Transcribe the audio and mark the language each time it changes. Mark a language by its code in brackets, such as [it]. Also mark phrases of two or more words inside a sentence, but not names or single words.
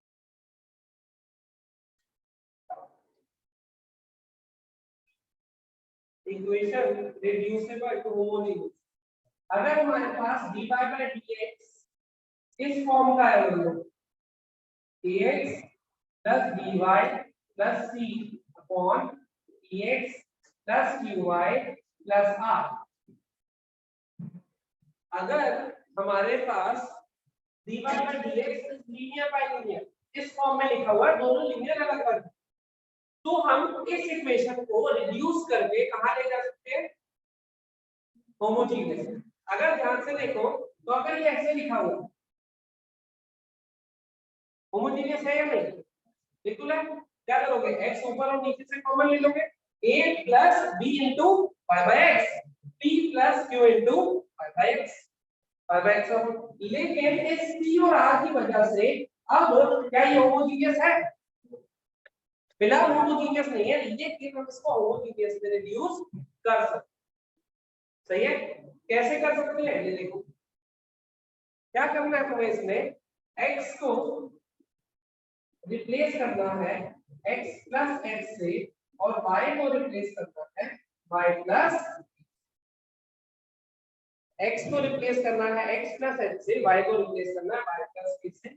[en] equation reducible to homogeneous. [hi] अगर हमारे पास [en] dy by dx [hi] इस फॉर्म का है बोलो [en] dx plus dy plus c upon dx plus qy plus r। [hi] अगर हमारे पास [en] dy by dx linear by linear [hi] इस फॉर्म में लिखा हुआ है, दोनों लीनियर अलग अलग, तो हम इस इक्वेशन को रिड्यूस करके कहां ले जा सकते हैं, होमोजेनियस। अगर ध्यान से देखो तो अगर ये ऐसे लिखा हुआ होमोजेनियस है या नहीं, बिल्कुल है। क्या करोगे, x ऊपर और नीचे से कॉमन ले लोगे, [en] a plus b into y by x, p plus q into y by x, [hi] लेकिन इस p और r की वजह से अब क्या ये होमोजेनियस है, फिलहाल होमोजेनियस नहीं है, लेकिन हम इसको होमोजेनियस में रिड्यूस कर सकते, सही है। कैसे कर सकते हैं, ये देखो क्या करना है तुम्हें, इसमें x को रिप्लेस करना है [en] x plus x [hi] से और y को रिप्लेस करना है [en] y plus x [hi] को रिप्लेस करना है [en] x plus h [hi] से, y को रिप्लेस करना है [en] y plus h [hi] से।